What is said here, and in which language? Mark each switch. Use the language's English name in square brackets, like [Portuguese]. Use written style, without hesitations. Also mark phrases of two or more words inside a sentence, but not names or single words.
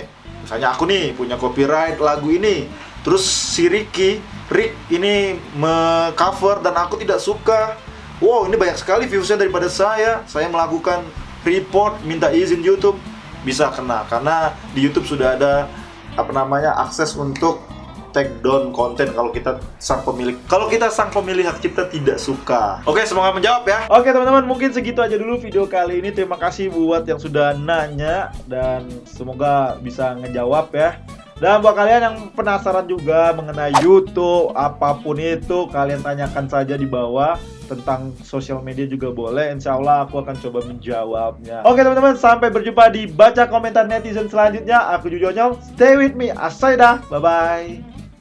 [Indonesian] Misalnya aku nih punya copyright lagu ini, terus si Rick ini cover dan aku tidak suka. Wow, ini banyak sekali viewsnya daripada saya melakukan report, minta izin YouTube, bisa kena. Karena di YouTube sudah ada akses untuk [English] take down [Indonesian] konten kalau kita sang pemilik hak cipta tidak suka. Oke, semoga menjawab ya. Oke teman-teman, mungkin segitu aja dulu video kali ini. Terima kasih buat yang sudah nanya dan semoga bisa ngejawab ya. Dan buat kalian yang penasaran juga mengenai YouTube, apapun itu, kalian tanyakan saja di bawah. Tentang sosial media juga boleh, [Arabic] إن شاء الله [Indonesian] aku akan coba menjawabnya. Oke teman-teman, sampai berjumpa di baca komentar netizen selanjutnya. Aku Jujonyong, [English] stay with me, [Indonesian] asaidah, bye-bye.